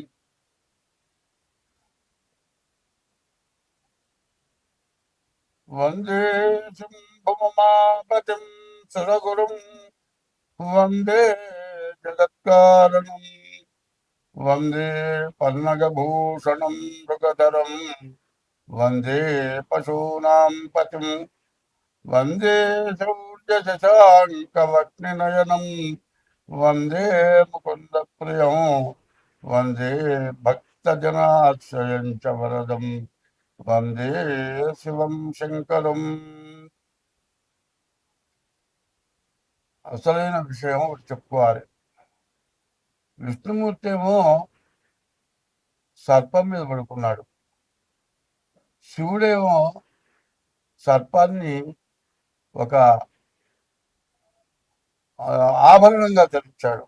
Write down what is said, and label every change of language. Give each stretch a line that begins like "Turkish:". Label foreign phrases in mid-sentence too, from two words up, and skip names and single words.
Sanskrit: वंदे शम्भुमापतिं सुरगुरुं वंदे जगत्कारणं वंदे पन्नगभूषणं मृगधरं वंदे पशूनां पतिं वंदे शौर्यशशाङ्कवक्निनयनं वंदे मुकुन्दप्रियं वंदे भक्तजनाश्रयं च वरदं वंदे शिवं శంకరం.
Telugu: అసలైన విషయం ఒకటి చెప్పుకోవాలి. విష్ణుమూర్తి ఏమో సర్పం మీద పడుకున్నాడు. శివుడేమో సర్పాన్ని ఒక ఆభరణంగా ధరించాడు.